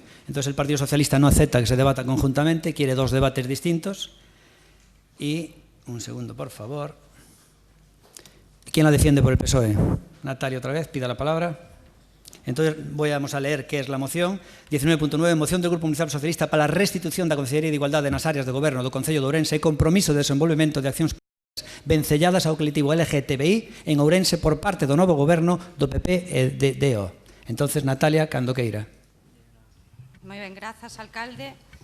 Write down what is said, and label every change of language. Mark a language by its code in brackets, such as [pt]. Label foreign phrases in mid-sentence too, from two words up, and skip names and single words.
[es] Entonces el Partido Socialista no acepta que se debata conjuntamente, quiere 2 debates distintos. Y, un segundo, por favor. ¿Quién la defiende por el PSOE? Natalia, otra vez, pida la palabra. Entonces, vamos a leer qué es la moción. [gl] 19.9, moción do Grupo Municipal Socialista para a restitución da Consellería de Igualdade nas áreas de goberno do Concello de Ourense e compromiso de desenvolvemento de accións vencelladas ao colectivo LGTBI en Ourense por parte do novo goberno do PP e de DO. Entonces, Natalia, cando queira. Moi ben, grazas, alcalde.